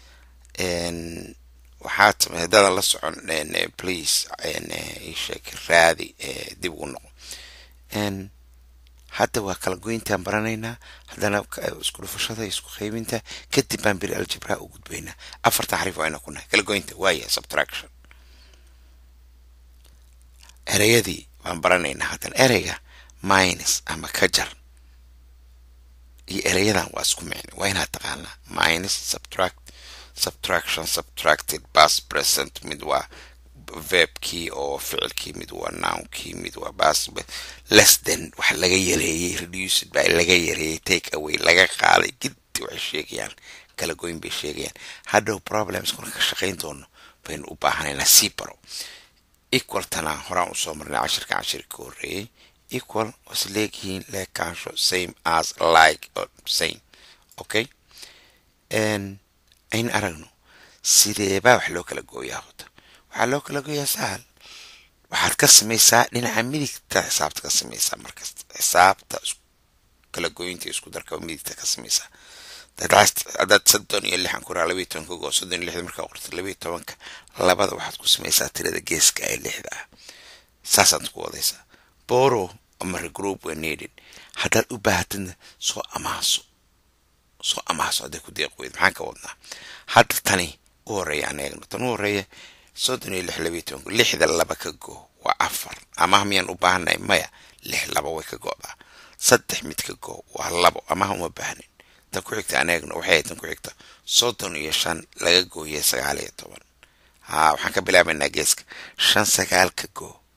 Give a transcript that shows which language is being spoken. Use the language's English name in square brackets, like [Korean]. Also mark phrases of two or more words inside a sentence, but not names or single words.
[Somali] waxaad haddaada la socon please sheeg raadi dib ugu noqo hadda waa kala goyntaan baranaynaa haddana isku dhufashada isku qaybinta kadib baan beri aljabraa u gudbaynaa afar taxriif waa inaan ku nahay kala goynta waaya subtraction ereyadii waan baranaynaa haddana ereyga minus ama ka jar iyo ereyadan waa isku micno waa inaad taqaanaa [English] minus subtraction subtracted past present [Somali] mid waa verbkii oo ficilkii mid waa nounkii mid waa [English] past less than [Somali] wax laga yareeyay reduced baa laga yareeyay [English] take away [Somali] laga qaaday giddi waxay sheegayaan kala goyn bay sheegayaan hadhow problems kuna ka shaqayn doono baynu u baahanaynaa sii baro equal tana horaan u soo marnay cashirka horreeyay equal was leegihiin leekaansho [English] same as like or same okay [Somali] ayn aragno sideebaa wax loo kala gooyaa hota waxaa loo kala gooyaa sahal waxaad ka samaysaa dhinaca midigta xisaabta ka samaysaa markasta xisaabta kala gooyinta isku darka midigta ka samaysaa haddaad 36 ku raa 12 ka goo 36 markaa qorto 12 labada waxaad ku samaysaa tirada geeska ee 6 ah saasaad ku wadaysaa borrow ama [English] regroup when needed [Somali] haddaad u baahatid soo amaaso hadday ku deeq weyd maxaan ka wadnaa hadda tani u horreeya aan eegno tan u horreeya 36 lixda laba ka goo waa 4 ama miyaan u baahanay maya 6 laba way ka goodaa 3 mid ka goo waa 2 ama uma baahnin tan ku xigta aan eegno waxay tan ku xigta 35 laga gooyay 19 waxaan ka bilaabaynaa geeska 5 9 ka goo